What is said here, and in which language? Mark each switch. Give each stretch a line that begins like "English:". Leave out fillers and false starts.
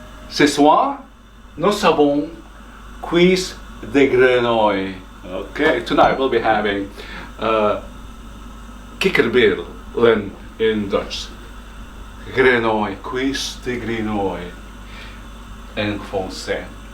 French: Ce soir, nous avons Cuisse de Grenouille.
English: Okay, tonight we'll be having kikkerbillen in Dutch.
French: Grenouille, Cuisse de Grenouille in français.